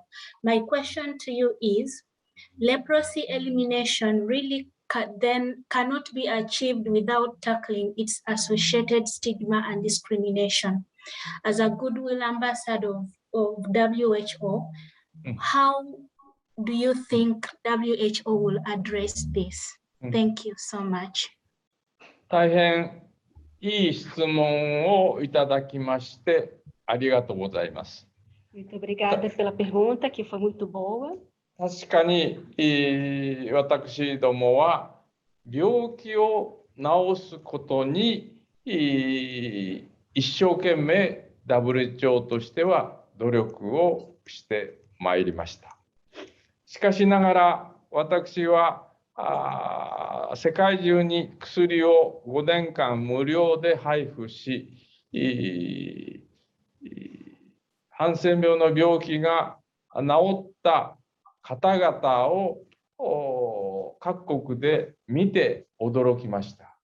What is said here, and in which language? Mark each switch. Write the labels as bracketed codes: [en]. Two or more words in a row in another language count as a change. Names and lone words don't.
[en] My question to you is, leprosy elimination really cannot be achieved without tackling its associated stigma and discrimination. As a Goodwill Ambassador of WHO, how do you think WHO will address this? Thank you so much. [ja] 大変いい質問をいただきましてありがとうございます。 [pt] Muito obrigada pela pergunta, que foi muito boa. [ja] 確かに、私どもは病気を治すことに一生懸命 WHO としては努力をしてまいりました。しかしながら私は世界中に薬を5年間無料で配布し、ハンセン病の病気が治った方々を各国で見て驚きました。